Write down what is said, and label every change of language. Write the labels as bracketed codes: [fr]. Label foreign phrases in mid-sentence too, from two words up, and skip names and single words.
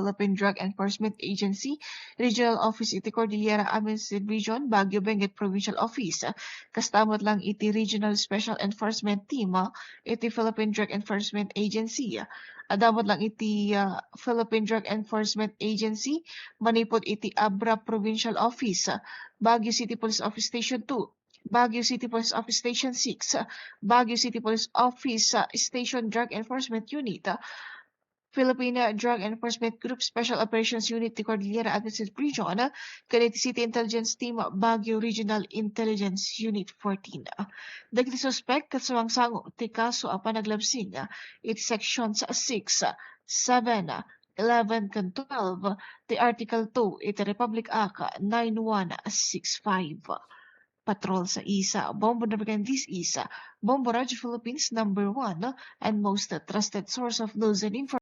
[ilo] Philippine Drug Enforcement Agency, Regional Office iti Cordillera Administrative Region, Baguio Benguet Provincial Office. Kastamot lang iti Regional Special Enforcement Team iti Philippine Drug Enforcement Agency. Adamot lang iti Philippine Drug Enforcement Agency, manipod iti Abra Provincial Office, Baguio City Police Office Station 2, Baguio City Police Office Station 6, Baguio City Police Office Station Drug Enforcement Unit, Filipina Drug Enforcement Group Special Operations Unit ti Cordillera Administrative Region, Cavite City Intelligence Team, Baguio Regional Intelligence Unit 14. Dagiti suspect kasawangsango ti kaso a panaglabsing iti sections 6, 7, 11 kan 12 ti Article 2 iti Republic Act 9165. [en] Patrol sa ISA, Bombo Navigantes ISA, Bombo Radio Philippines #1 and most trusted source of news and information.